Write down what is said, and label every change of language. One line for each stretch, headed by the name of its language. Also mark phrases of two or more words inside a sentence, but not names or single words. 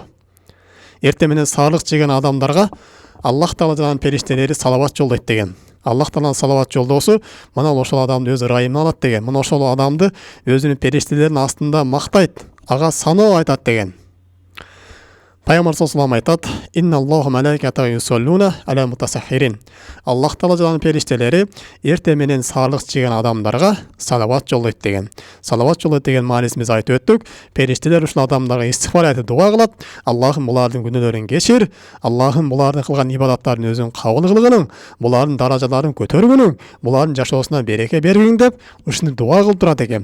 Kyrgyz: Эрте менен саарлык жеген адамдарга Аллах Тааланын периштелери салават жолдойт деген. Аллах Тааланын салават жолдоосу мына ошол адамды өз ырайымына алат деген. Мына ошол адамды өзүнүн периштелеринин астында мактайт, ага саноо айтат деген.
Arabic: Пайгамбар صلى الله عليه وسلم айтат: "إن الله وملائكته يصلون على المتسحرين."
Kyrgyz: Аллах Тааланын периштелери эрте менен саарлык жеген адамдарга салават жолдойт деген. Салават жолдойт деген маанисин биз айтып өттүк. Периштелер ушул адамдарга истигфар айтып дуа кылат. Аллахым булардын күнөөлөрүн кечир, Аллахым булардын кылган ибадаттарын өзүң кабыл кылгының, булардын даражаларын көтөргүнүң, булардын жашоосуна береке бергиң деп ушуну дуа кылып турат экен.